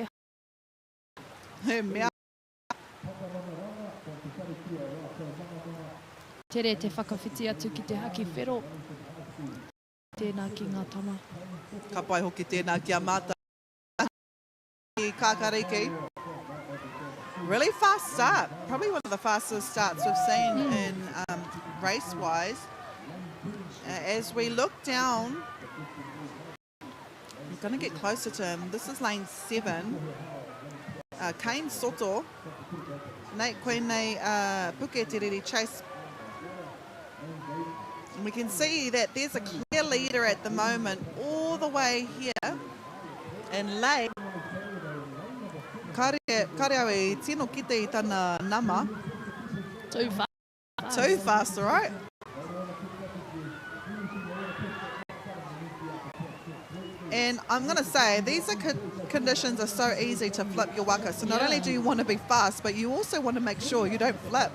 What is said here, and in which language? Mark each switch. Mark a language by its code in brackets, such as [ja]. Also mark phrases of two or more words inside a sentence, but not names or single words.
[mi] He mea. tere te whakawhiti atu ki te haki whero. Tēnā ki ngā tama. Ka pai hoki tēnā ki a māta. Ki kākariki. [en] Really fast start. Probably one of the fastest starts we've seen in race-wise. As we look down, I'm going to get closer to him. This is lane 7. Kane Soto. Nate Koenei Puke Tiriri Chase. And we can see that there's a clear leader at the moment all the way here in lane. [mi] Kare au tino kite I tana nama. [en] Too fast. Too fast, all right? And I'm going to say, these are conditions are so easy to flip your waka. So not only do you want to be fast, but you also want to make sure you don't flip.